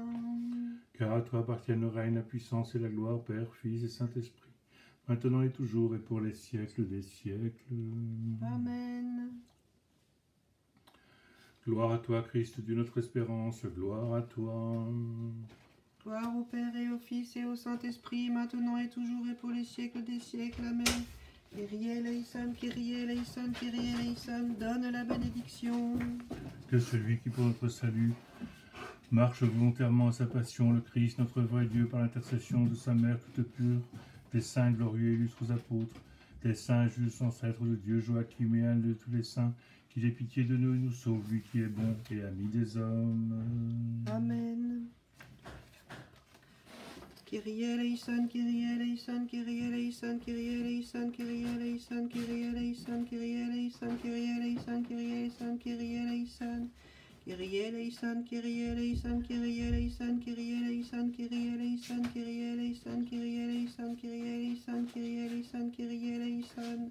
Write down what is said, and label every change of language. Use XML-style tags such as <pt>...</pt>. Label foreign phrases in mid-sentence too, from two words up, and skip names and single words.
<fr>Car à toi appartiennent le règne, la puissance et la gloire, Père, Fils et Saint-Esprit, maintenant et toujours et pour les siècles des siècles. Amen. Gloire à toi, Christ, Dieu notre espérance, gloire à toi. Gloire au Père et au Fils et au Saint-Esprit, maintenant et toujours et pour les siècles des siècles.</fr> <el>Amen. Κύριε ελέησον, Κύριε ελέησον, Κύριε ελέησον,</el> <fr>donne la bénédiction. Que celui qui pour notre salut marche volontairement à sa passion, le Christ, notre vrai Dieu, par l'intercession de sa mère toute pure, des saints glorieux et illustres apôtres, des saints justes ancêtres de Dieu, Joachim et Anne de tous les saints, qu'il ait pitié de nous et nous sauve, lui qui est bon et ami des hommes. Amen.</fr> <el>Κύριε ελέησον, Κύριε ελέησον, Κύριε ελέησον, Κύριε ελέησον, Κύριε ελέησον, Κύριε ελέησον, Κύριε ελέησον, Κύριε ελέησον, Κύριε ελέησον, Κύριε ελέησον. Κύριε ελέησον, Κύριε ελέησον, Κύριε ελέησον, Κύριε ελέησον, Κύριε ελέησον, Κύριε ελέησον, Κύριε ελέησον, Κύριε ελέησον, Κύριε ελέησον, Κύριε ελέησον.</el>